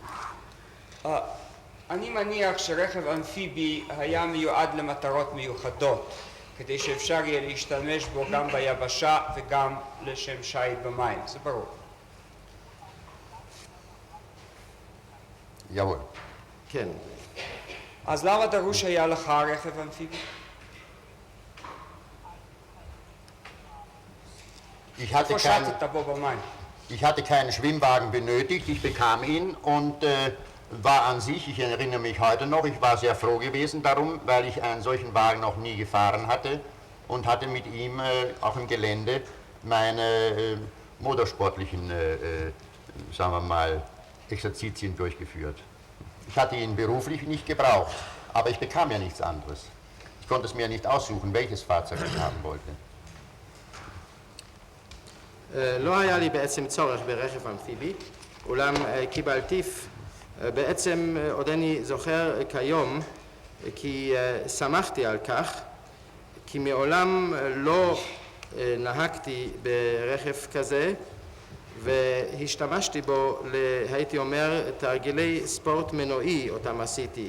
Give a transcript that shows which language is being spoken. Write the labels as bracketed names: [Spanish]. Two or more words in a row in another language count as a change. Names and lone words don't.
[Hebrew] אני מניח שרכב אמפיבי היה מיועד למטרות מיוחדות, כדי שאפשר יהיה להשתמש בו גם ביבשה וגם לשם שיט במים, זה ברור. [German] Jawohl. [Hebrew] כן. אז למה דרוש היה לך רכב אמפיבי? איפה שטת בו במים? [German] Ich hatte keinen Schwimmwagen benötigt, ich bekam ihn und war an sich, ich erinnere mich heute noch, ich war sehr froh gewesen darum, weil ich einen solchen Wagen noch nie gefahren hatte und hatte mit ihm auch im Gelände meine motorsportlichen, sagen wir mal, Exerzitien durchgeführt. Ich hatte ihn beruflich nicht gebraucht, aber ich bekam ja nichts anderes. Ich konnte es mir nicht aussuchen, welches Fahrzeug ich haben wollte. [Hebrew] לא היה לי בעצם צורך ברכב אמפיבי, אולם קיבלתי בעצם עודני זוכר כיום כי שמחתי על כך, כי מעולם לא נהגתי ברכב כזה והשתמשתי בו, הייתי אומר, תרגילי ספורט מנועי אותם עשיתי.